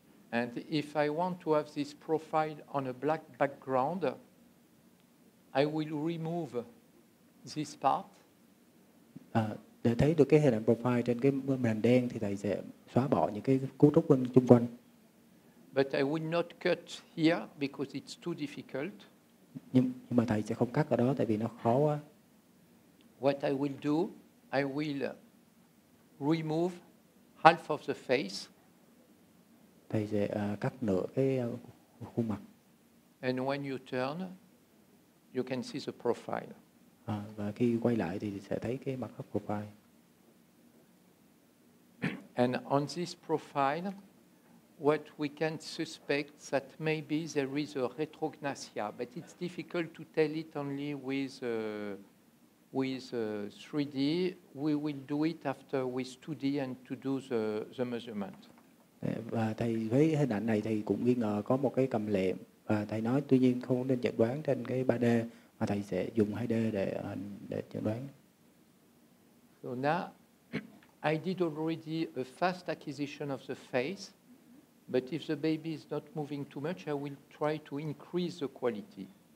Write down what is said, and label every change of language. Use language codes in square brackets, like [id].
[en] And if I want to have this profile on a black background, I will remove this part. [vi] Để thấy được cái hình ảnh profile trên cái màn đen thì thầy sẽ xóa bỏ những cái cấu trúc bên xung quanh. [en] But I will not cut here because it's too difficult. [vi] Nhưng mà thầy sẽ không cắt ở đó tại vì nó khó quá. [en] What I will do, I will remove half of the face. [vi] Thầy sẽ cắt nửa cái khuôn mặt. [en] And when you turn, you can see the profile. [vi] Và khi quay lại thì sẽ thấy cái mặt cắt profile. [en] And on this profile, what we can suspect that maybe there is a retrognathia, but it's difficult to tell it only with 3D. We will do it after with 2D and to do the measurement. [vi] Và thầy với hình ảnh này thì cũng nghi ngờ có một cái cầm lệm, và thầy nói tuy nhiên không nên chẩn đoán trên cái 3D mà thầy sẽ dùng 2D để chẩn đoán. [en] So now I did already a fast acquisition of the face, but if the baby is not moving too much, I will try to increase the quality.